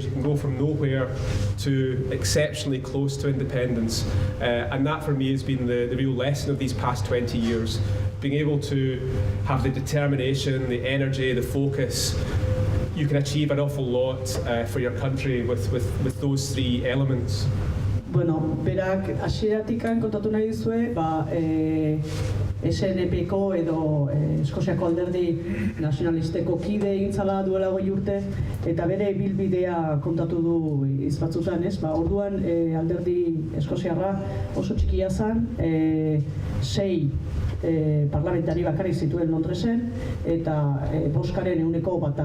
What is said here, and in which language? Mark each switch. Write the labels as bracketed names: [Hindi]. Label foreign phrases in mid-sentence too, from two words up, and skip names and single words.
[English] You can go from nowhere to exceptionally close to independence, and that for me has been the real lesson of these past 20 years. Being able to have the determination, the energy, the focus. You can achieve an awful lot for your country with those three elements. [Basque] Bueno, berak hasieratik kontatu nahi dizue, SNP-ko edo Eskoziako alderdi nazionalisteko kide egin zala duela 20 urte, eta bere ibilbidea kontatu du hitz batzutan, ez? Orduan alderdi eskoziarra oso txikia zen, 6 parlamentari bakarrik zituen Londresen, eta boskaren 1%.